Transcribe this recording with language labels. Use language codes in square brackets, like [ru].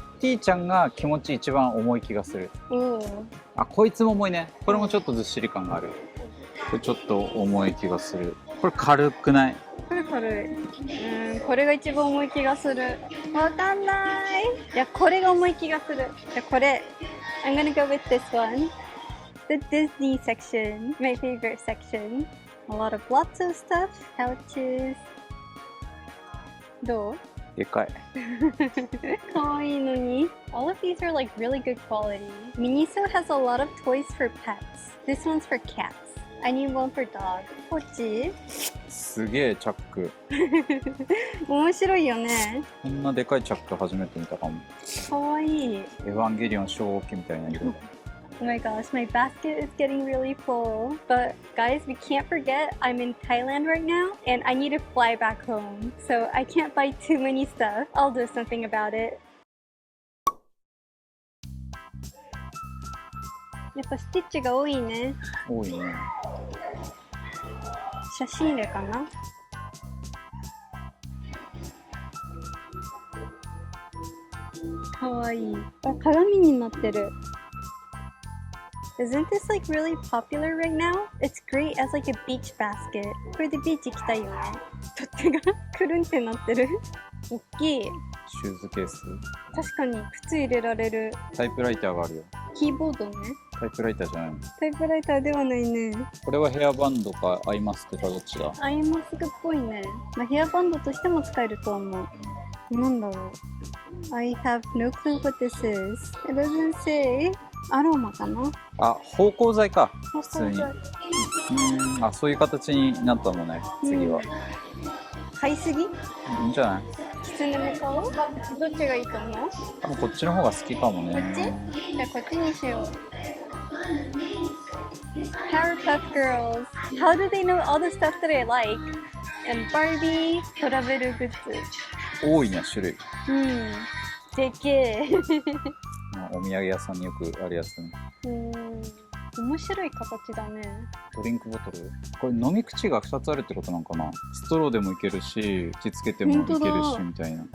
[ja] キティちゃんが気持ち一番重い気がする。あ、こいつも重いね。これもちょっとずっしり感がある。これちょっと重い気がする。これ軽くない？これ軽い。これが一番重い気がする。わかんない。いや、これが重い気がする。じゃこれ。 [en] I'm gonna go with this one. The Disney section. My favorite section. A lot of lots of stuff. Pouches. [ja] どう？でかい。かわいいのに。 [en] All of these are like really good quality. Miniso has a lot of toys for pets. This one's for cats. I need one for dog. [ja] こっちすげえチャック。面白いよね。こんなでかいチャック初めて見たかも。かわいい。エヴァンゲリオン小機みたいな色。 [en] Oh my gosh, my basket is getting really full. But guys, we can't forget I'm in Thailand right now and I need to fly back home. So I can't buy too many stuff. I'll do something about it. [ja] やっぱスティッチが多いね。多いね。写真入れかな。かわいい。あ、鏡になってる。 [en] Isn't this like really popular right now? It's great as like a beach basket. [ja] これでビーチ行きたいよね。取っ手がくるんってなってる。大きい。シューズケース。確かに靴入れられる。タイプライターがあるよ。キーボードね。タイプライターじゃないの。タイプライターではないね。これはヘアバンドかアイマスクかどっちだ。アイマスクっぽいね。まあ、ヘアバンドとしても使えると思う。なんだろう。 [en] I have no clue what this is. It doesn't say. [ja] アロマかな。あ、芳香剤か。普通に。あ、そういう形になったのね。次は。買いすぎ？いいんじゃない？キツネも買おう？どっちがいいと思う？多分こっちの方が好きかもね。こっち？じゃあこっちにしよう。 [en] Powerpuff Girls. How do they know all the stuff that I like? And Barbie トラベルグッズ。 [ja] 多いね、種類。でけえ。お土産屋さんによくあるやつね。面白い形だね。ドリンクボトル。これ飲み口が2つあるってことなんかな。ストローでもいけるし、口つけてもいけるしみたいな。